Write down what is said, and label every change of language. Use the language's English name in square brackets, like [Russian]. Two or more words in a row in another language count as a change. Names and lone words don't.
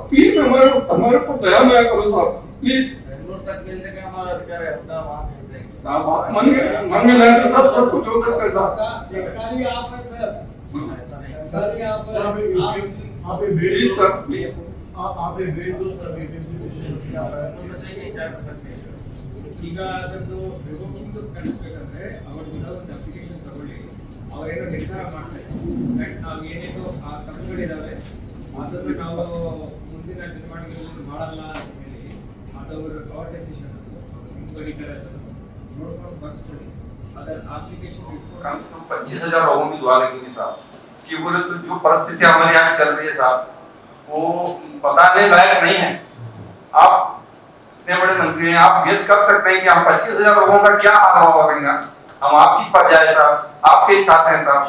[Hindi] प्लीज हमारे को दया माया करो साहब, प्लीज। बेंगलुरु तक भेजने का हमारा अधिकार है होता वहां भेज देंगे साहब। आप मन में लाए तो सब कुछ हो सकता है साहब। सरकारी आप है सर, सरकारी आप आप प्लीज सर प्लीज आप भेज दो सर। बताइए क्या कर सकते हैं। [Kannada] ಈಗ ಅದನ್ನು ರಿವೋಕಿಂಗ್ ಕಳಿಸ್ಬೇಕಂದ್ರೆ ಅವ್ರದ್ದು ಒಂದು ಅಪ್ಲಿಕೇಶನ್ ತಗೊಳ್ಳಿ, ಅವರೇನೋ ನಿರ್ಧಾರ ಮಾಡ್ತಾರೆ ಬಟ್ ನಾವು ಏನೇನೋ ಆ ತಪ್ಪುಗಳಿದಾವೆ ಅದನ್ನು ನಾವು ಮುಂದಿನ ನಿರ್ಮಾಣಗಳಲ್ಲಿ ಮಾಡಲ್ಲ ಅಂತ ಹೇಳಿ ಅದವ್ರ ಅವರ್ ಡೆಸಿಷನ್, ಅದು ಬರೀತಾರೆ ಅದನ್ನು ನೋಡ್ಕೊಂಡು ಬರ್ಸ್ಕೊಳ್ಳಿ ಅದರ ಅಪ್ಲಿಕೇಶನ್ ಇಟ್ಕೊಂಡು [Hindi] कम से कम 25,000 लोगों की दुआ लगेगी साहब कि बोले तो जो परिस्थिति हमारे यहाँ चल रही है साहब वो बताने लायक नहीं है। आप इतने बड़े मंत्री हैं, आप गेस कर सकते हैं कि हम 25,000 लोगों का क्या हाल होगा। हम आपकी प्रजा है साहब, आपके ही साथ हैं साहब।